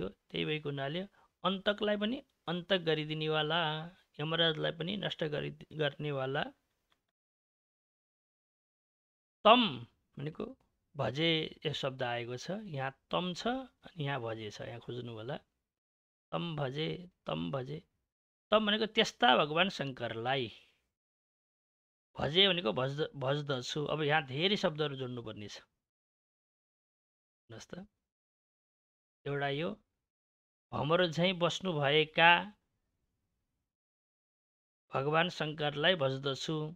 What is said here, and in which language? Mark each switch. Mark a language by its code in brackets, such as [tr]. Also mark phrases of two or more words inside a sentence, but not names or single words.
[ne] त्यही भएको हुनाले अन्तकलाई पनि अन्त गरिदिनेवाला, यमराजलाई पनि नष्ट गर्नेवाला। तम भनेको भजे, यो शब्द आएको छ। यहाँ तम छ अनि यहाँ भजे छ, यहाँ खोज्नु होला। [sa] तम भजे, तम भजे। [ne] तम भनेको त्यस्ता भगवान् शङ्करलाई। भजे भनेको भज्दछु। अब यहाँ धेरै शब्दहरू जोड्नुपर्ने छ। हेर्नुहोस् त, एउटा यो भमरो झैँ बस्नुभएका भगवान् शङ्करलाई भज्दछु।